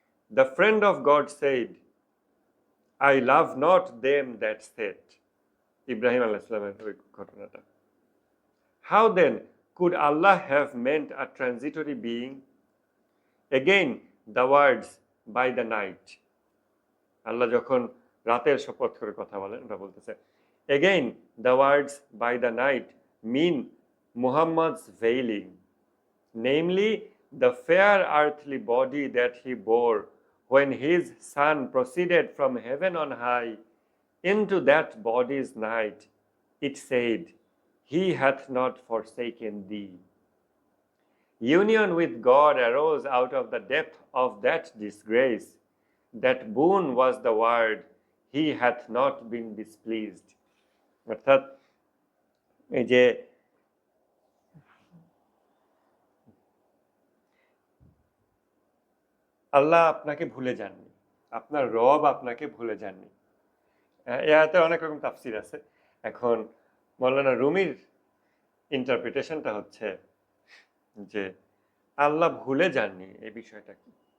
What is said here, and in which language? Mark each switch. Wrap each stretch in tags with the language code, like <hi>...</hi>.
<en>The friend of God said, I love not them that said.</en> <bn>Ibrahim alayhis salaমের ওই ঘটনাটা।</bn> <en>How then could Allah have meant a transitory being? Again, the words by the night.</en> <bn>আল্লাহ যখন রাতের শপথ করে কথা বলেন, ওটা বলতেছে,</bn> <en>again, the words by the night mean Muhammad's veiling, namely the fair earthly body that he bore when his son proceeded from heaven on high into that body's night. It said, He hath not forsaken thee. Union with God arose out of the depth of that disgrace. That boon was the word, He hath not been displeased.</en> <bn>অর্থাৎ এই যে আল্লাহ আপনাকে ভুলে যাননি, আপনার রব আপনাকে ভুলে যাননি। এ আয়াতে অনেক রকম তাফসির আছে। এখন মৌলানা রুমির ইন্টারপ্রিটেশনটা হচ্ছে যে আল্লাহ ভুলে যাননি। এই বিষয়টা কি?</bn>